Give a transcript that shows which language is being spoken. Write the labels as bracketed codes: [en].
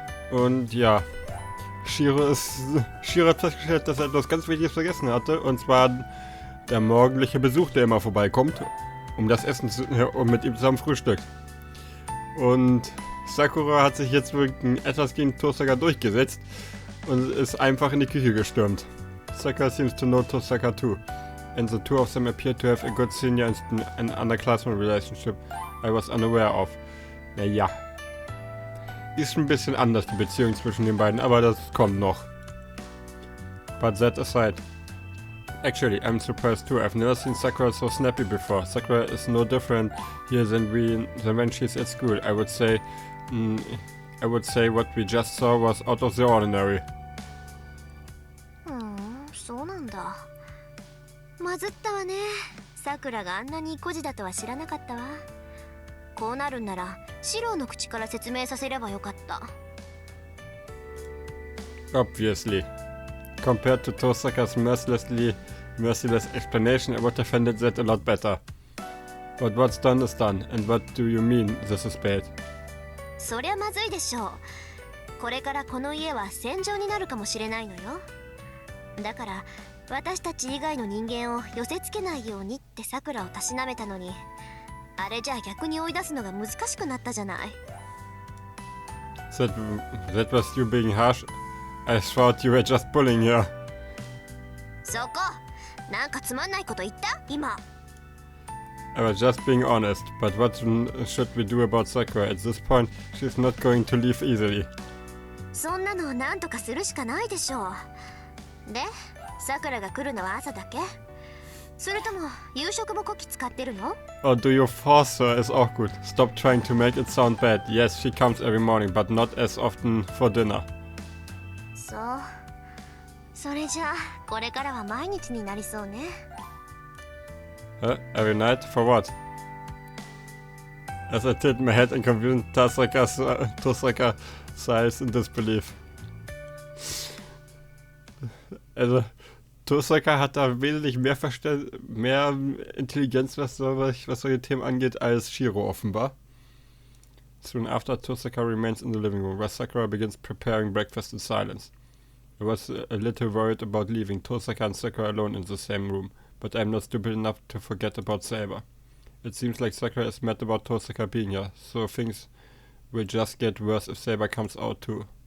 [de] Und ja, Shiro hat festgestellt, dass er etwas ganz Wichtiges vergessen hatte, und zwar der morgendliche Besuch, der immer vorbeikommt, um das Essen und mit ihm zusammen frühstückt. Und Sakura hat sich jetzt etwas gegen Tosaka durchgesetzt und ist einfach in die Küche gestürmt. [en] Sakura seems to know Tosaka too, and the two of them appear to have a good senior and underclassman relationship I was unaware of. [de] Naja. Ist ein bisschen anders, die Beziehung zwischen den beiden, aber das kommt noch. [en] But that aside. Actually, I'm surprised too. I've never seen Sakura so snappy before. Sakura is no different here than when she's at school. I would say what we just saw was out of the ordinary. [ja] そうなんだ。まずったわね。さくらがあんなに孤児だとは知らなかったわ。こうなるんならシロの口から説明させればよかった。 [en] Obviously. Compared to Tosaka's merciless explanation, I would have handled that a lot better. But what's done is done, and what do you mean this is bad? [ja] そりゃまずいでしょう。これからこの家は戦場になるかもしれないのよ。だから私たち以外の人間を寄せつけないようにってさくらをたしなめたのに、あれじゃあ逆に追い出すのが難しくなったじゃない。 [en] That was you being harsh. I thought you were just bullying her. [ja] そこ、なんかつまんないこと言った今。 [en] I was just being honest, but what should we do about Sakura? At this point, she's not going to leave easily. [ja] そんなのなんとかするしかないでしょう。で、さくらが来るのは朝だけ？それとも夕食もこき使ってるの？ [en] Or do you force her is awkward. Stop trying to make it sound bad. Yes, she comes every morning, but not as often for dinner. [ja] そう。それじゃあこれからは毎日になりそうね。 [en] Every night? For what? As I tilt my head in confusion, Tosaka sighs in disbelief. [de] Also, Tosaka hat da wesentlich mehr Intelligenz, was solche Themen angeht, als Shiro offenbar. [en] Soon after, Tosaka remains in the living room, where Sakura begins preparing breakfast in silence. I was a little worried about leaving Tosaka and Sakura alone in the same room, but I'm not stupid enough to forget about Saber. It seems like Sakura is mad about Tosaka being here, so things will just get worse if Saber comes out too.